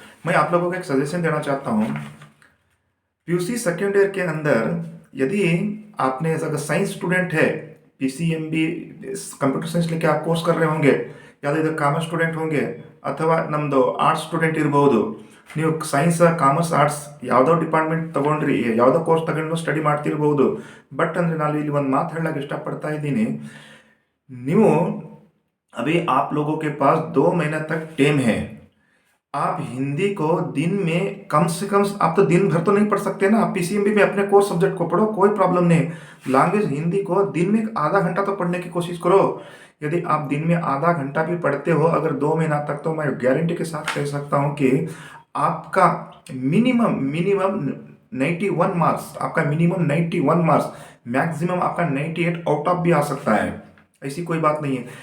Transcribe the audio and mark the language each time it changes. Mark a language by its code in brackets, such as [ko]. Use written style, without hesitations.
[hi] मैं आप लोगों को एक सजेशन देना चाहता हूँ। पीयूसी सेकेंड ईयर के अंदर यदि आपने अगर साइंस स्टूडेंट है, पीसीएमबी कंप्यूटर साइंस लेके आप कोर्स कर रहे होंगे, या तो इधर कॉमर्स स्टूडेंट होंगे अथवा नम्दो आर्ट्स स्टूडेंट ಇರಬಹುದು। [kn] ನೀವು ಸೈನ್ಸ್ ಕಾಮರ್ಸ್ ಆರ್ಟ್ಸ್ ಯಾವುದೋ ಡಿಪಾರ್ಟ್ಮೆಂಟ್ ತಗೊಂಡ್ರಿ, ಯಾವುದೋ ಕೋರ್ಸ್ ತಗೊಂಡು ಸ್ಟಡಿ ಮಾಡ್ತಿರ್ಬೋದು। ಬಟ್ ಅಂದರೆ ನಾನು ಇಲ್ಲಿ ಒಂದು ಮಾತು ಹೇಳಕ್ಕೆ ಇಷ್ಟಪಡ್ತಾ ಇದ್ದೀನಿ। [hi] ನೀವು अभी आप लोगों के पास 2 महीने तक टाइम है। आप हिंदी को दिन में कम से कम, आप तो दिन भर तो नहीं पढ़ सकते ना, आप पीसीएमबी में अपने कोर्स सब्जेक्ट को पढ़ो, कोई प्रॉब्लम नहीं। लैंग्वेज हिंदी को दिन में आधा घंटा तो पढ़ने की कोशिश करो। यदि आप दिन में आधा घंटा भी पढ़ते हो अगर 2 महीना तक, तो मैं गारंटी के साथ कह सकता हूँ कि आपका मिनिमम मिनिमम 91 मार्क्स, आपका मिनिमम 91 मार्क्स, मैक्सिमम आपका 98 आउट ऑफ भी आ सकता है। ऐसी कोई बात नहीं है।